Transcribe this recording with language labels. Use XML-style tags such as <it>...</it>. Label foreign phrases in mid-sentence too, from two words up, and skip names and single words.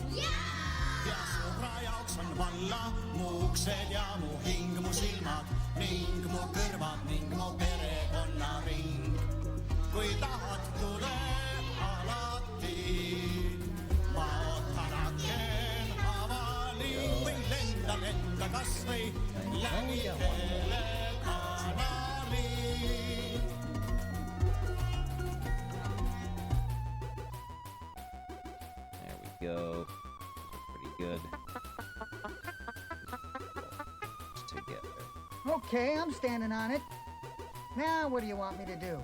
<et>Ja sõbra jaoks on valla mu uksed ja mu hing, mu silmad ning mu kõrvad ning mu perekonnaring. Kui tahad, tule alati, ma ootan aken avali või lenda kas või läbi telekanali.</et> <en>There we go. Pretty good. Together. Okay, I'm standing on it. Now what do you want me to do?</en>